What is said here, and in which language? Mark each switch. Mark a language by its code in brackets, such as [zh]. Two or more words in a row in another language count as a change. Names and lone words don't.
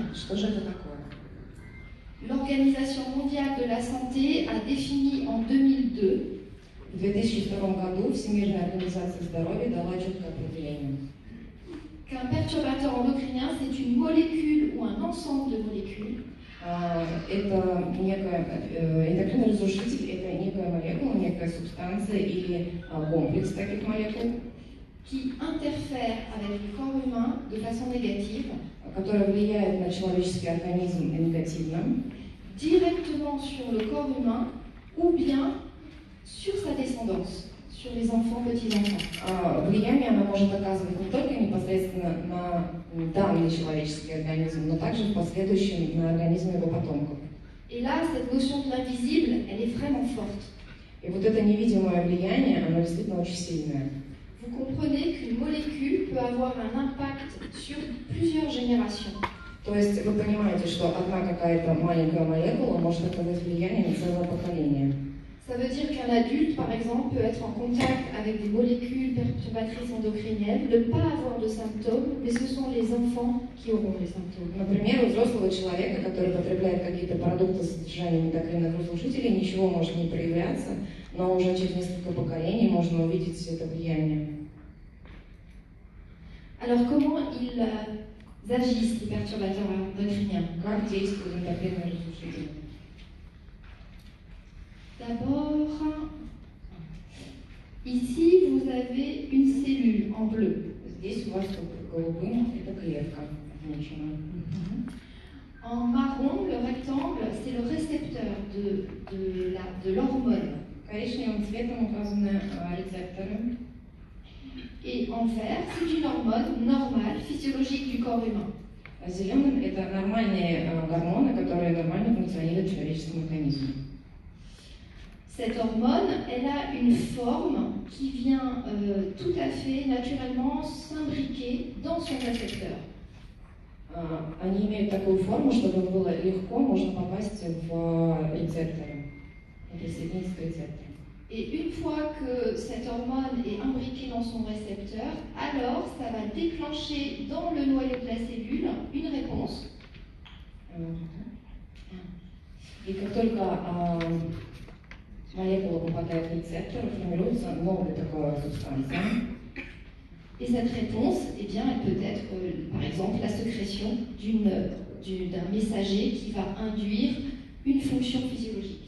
[ru] Что же это такое? [fr] L'Organisation mondiale de la santé a défini en 2002 [ru] В 2002 году Всемирная организация здоровья дала четкое определение. [fr] qu'un perturbateur endocrinien, c'est une molécule ou un ensemble de molécules [ru] Это эндокринный разрушитель, это некая молекула, некая субстанция или комплекс таких молекул, [fr] qui interfèrent avec le corps humain de façon négative, [ru] которая влияет на человеческий организм негативно, [fr] directement sur le corps humain ou bien sur sa descendance, sur les enfants, petits-enfants. [ru] Влияние она может оказывать не только непосредственно на данный человеческий организм, но также в последующем на организм его потомков. [fr] Et là, cette notion de l'invisible, elle est vraiment forte. [ru] И вот это невидимое влияние, оно действительно очень сильное. [fr] Vous comprenez qu'une molécule peut avoir un impact sur plusieurs générations. [ru] То есть вы понимаете, что одна какая-то маленькая молекула может оказать влияние на целое поколение. [fr] Ça veut dire qu'un adulte, par exemple, peut être en contact avec des molécules perturbatrices endocriniennes, ne pas avoir de symptômes, mais ce sont les enfants qui auront les symptômes. [ru] Например, у взрослого человека, который потребляет какие-то продукты с содержанием эндокринных разрушителей, ничего может не проявляться, но уже через несколько поколений можно увидеть это влияние. [fr] Alors, comment ils agissent, les perturbateurs endocriniens? [ru] Как действуют эндокринные разрушители? [fr] D'abord, ici, vous avez une cellule en bleu. [ru] Здесь у вас голубым это клетка отмечена. [fr] En marron, le rectangle, c'est le récepteur de l'hormone. [ru] Коричневым цветом указаны рецепторы. [fr] Et en vert, c'est une hormone normale, physiologique du corps humain. [ru] Зеленым это нормальные гормоны, которые нормально функционируют в человеческом организме. [fr] Cette hormone, elle a une forme qui vient tout à fait naturellement s'imbriquer dans son récepteur. [ru] Они имеют такую форму, чтобы было легко можно попасть в рецепторы, присоединиться к рецептору. [fr] Et une fois que cette hormone est imbriquée dans son récepteur, alors ça va déclencher dans le noyau de la cellule une réponse. [ru] И как только молекула попадает в рецептор, формируется новая такая субстанция. [fr] Et cette réponse, eh bien, elle peut être, par exemple, la sécrétion d'un messager qui va induire une fonction physiologique.